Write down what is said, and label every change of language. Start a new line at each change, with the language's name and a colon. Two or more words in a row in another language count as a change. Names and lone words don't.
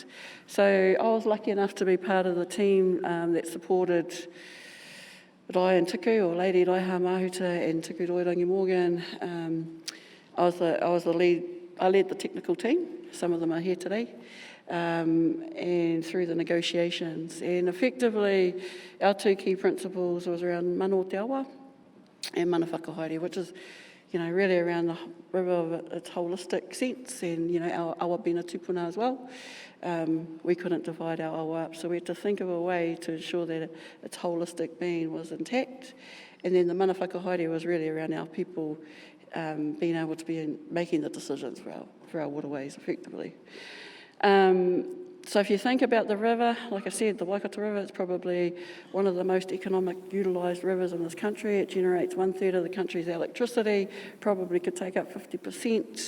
English: So I was lucky enough to be part of the team that supported Rai and Tiku, or Lady Raiha Mahuta and Tiku Roirangi Morgan. I was the lead. I led the technical team. Some of them are here today. And through the negotiations. And effectively, our two key principles was around
Māori: mana o te awa
English: and
Māori: mana whakahaere,
English: which is, really around the river of its holistic sense, and, our awa being a tupuna as well. We couldn't divide our awa up, so we had to think of a way to ensure that its holistic being was intact. And then the
Māori: mana whakahaere
English: was really around our people being able to be making the decisions for our waterways effectively. So if you think about the river, like I said, the Waikato River is probably one of the most economic utilised rivers in this country. It generates 1/3 of the country's electricity, probably could take up 50%.